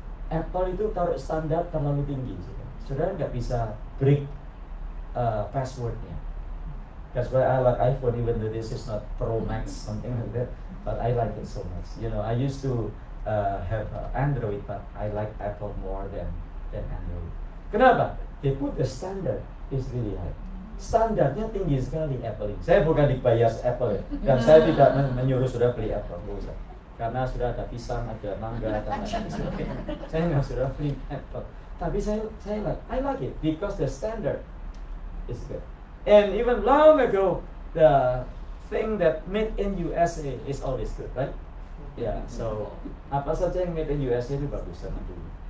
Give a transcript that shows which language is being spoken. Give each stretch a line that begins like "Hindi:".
Indonesian: Apple itu taruh standar terlalu tinggi, saudara nggak bisa break passwordnya.
English: That's why I like iPhone, even though this is not Pro Max, something like that. But I like it so much. I used to have Android, but I like Apple more than Android.
Indonesian: Kenapa?
English: They put the standard is really high.
Indonesian: Standarnya tinggi sekali Apple ini. Saya bukan dibayar Apple ya, dan saya tidak menyuruh sudah beli Apple, nggak usah. Karena sudah ada pisang, ada mangga, dan lain-lain. Saya nggak sudah beli Apple.
English: Tapi I like it because the standard is good. And even long ago, the thing that made in USA is always good, right?
Indonesian: Yeah, so apa saja yang
English: made in USA
Indonesian: itu bagus sama dulu.